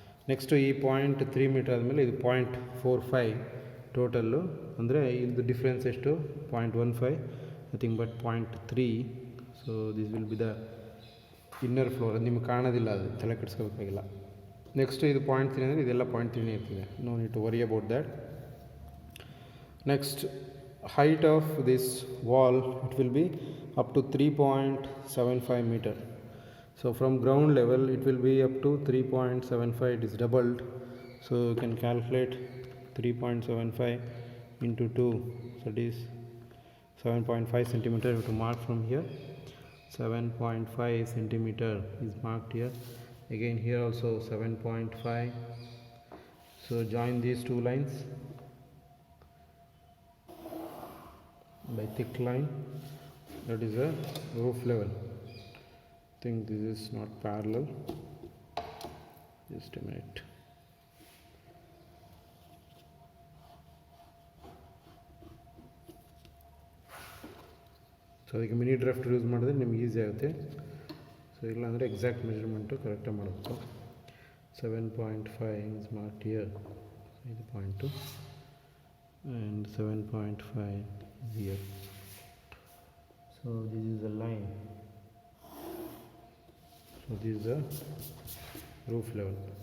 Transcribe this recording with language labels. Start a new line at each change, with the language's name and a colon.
Kannada: Next ಈ 0.3 metre ಆದಮೇಲೆ ಇದು 0.45 ಟೋಟಲ್ಲು, ಅಂದರೆ ಇದು ಡಿಫ್ರೆನ್ಸ್ ಎಷ್ಟು 0.15,
English: Nothing but 0.3. So this will be the inner floor.
Kannada: ಅದು ನಿಮಗೆ ಕಾಣೋದಿಲ್ಲ, ಅದು ತಲೆ ಕೆಡಿಸ್ಕೋಬೇಕಾಗಿಲ್ಲ. ನೆಕ್ಸ್ಟ್ ಇದು 0.3 ಅಂದರೆ ಇದೆಲ್ಲ 0.3 ಇರ್ತದೆ,
English: No need to worry about that. Next height of this wall, it will be up to 3.75 meter. So from ground level it will be up to 3.75. it is doubled. So you can calculate 3.75 into 2, so it is 7.5 centimeter. You have to mark from here. 7.5 centimeter is marked here. Again here also 7.5. so join these two lines by thick line. That is a roof level. I think this is not parallel. Just a minute.
Kannada: So ಅದಕ್ಕೆ mini draft use ಮಾಡಿದ್ರೆ ನಿಮ್ಗೆ easy ಆಗುತ್ತೆ. So ಇಲ್ಲಾಂದರೆ exact measurement ಕರೆಕ್ಟಾಗಿ ಮಾಡಬೇಕು.
English: 7.5 is marked here,
Kannada: ಇದು point,
English: and 7.5 here. So this is the line. So this is the roof level.